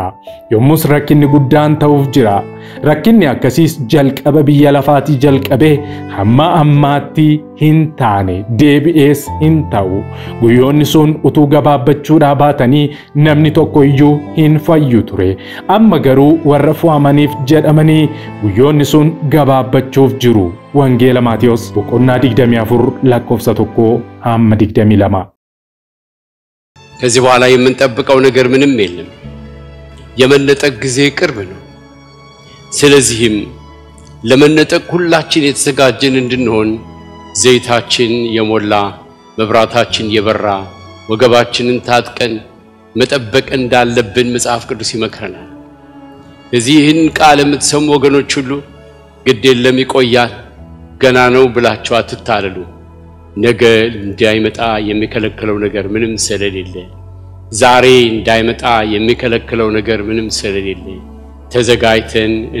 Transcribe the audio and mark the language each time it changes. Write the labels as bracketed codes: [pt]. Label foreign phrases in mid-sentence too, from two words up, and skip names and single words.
[om] Yommus rakkinni guddaan ta'uuf jira. Rakkinni akkasiis jalqaba biyya lafaatii jalqabee hamma ammaatti hin taane deebi'ees hin ta'u. Guyyoonni sun utuu gabaabbachuudhaa baatanii namni tokko iyyuu hin fayyu ture. Amma garuu warra fo'amaniif jedhamanii guyyoonni sun gabaabbachuuf jiru. Wangeela Maatiyos boqonnaa 24 lakkoofsa 1-22. [am] ከዚህ በኋላ የምንጠብቀው ነገር ምንም የለም። የመነጠቅ ጊዜ ቅርብ ነው። ስለዚህም ለመነጠቅ ሁላችን የተዘጋጀን እንድንሆን ዘይታችን የሞላ መብራታችን የበራ ወገባችንን ታጥቀን መጠበቅ እንዳለብን መጽሐፍ ቅዱስ ይመክረናል። እዚህን ቃል የምትሰሙ ወገኖች ሁሉ ግድ የለም ይቆያል ገና ነው ብላችሁ አትታለሉ። ነገ እንዳይመጣ የሚከለክለው ነገር ምንም ስለሌለ ዛሬ እንዳይመጣ የሚከለክለው ነገር ምንም ስለሌለ ተዘጋጅተን